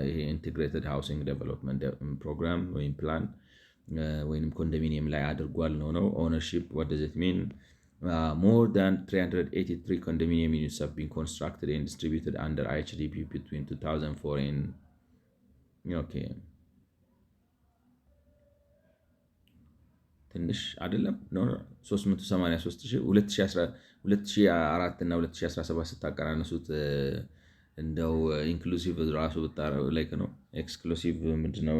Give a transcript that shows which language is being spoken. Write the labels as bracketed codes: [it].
[am] ኢንቴግሬትድ ሃውሲንግ ዴቨሎፕመንት ፕሮግራም ወይም ፕላን ወይም ኮንዶሚኒየም ላይ አድርጓል ነው። ኦነርሺፕ [en] what does it mean? More than 383 condominium units have been constructed and distributed under IHDP between 2004 and okay. [am] ትንሽ አይደለም 383,2004 እና 2017 ስታቀናነሱት እንደው ኢንክሉሲቭ ራሱ ላይክ ነው። ኤክስክሉሲቭ ምንድነው?